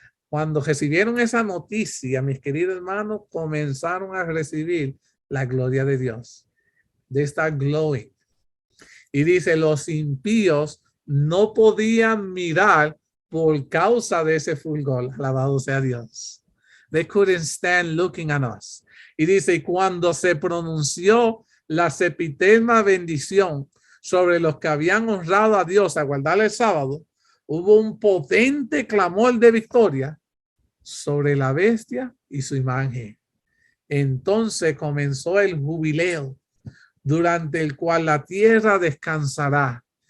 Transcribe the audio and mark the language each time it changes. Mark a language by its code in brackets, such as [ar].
[es] Cuando recibieron esa noticia, mis queridos hermanos, comenzaron a recibir la gloria de Dios. [en] They start glowing. [es] Y dice, los impíos no podían mirar por causa de ese fulgor. Alabado sea Dios. [en] They couldn't stand looking at us. [es] Y dice, y cuando se pronunció la sempiterna bendición sobre los que habían honrado a Dios a guardar el sábado, hubo un potente clamor de victoria sobre la bestia y su imagen. Entonces comenzó el jubileo, durante el cual la tierra descansará.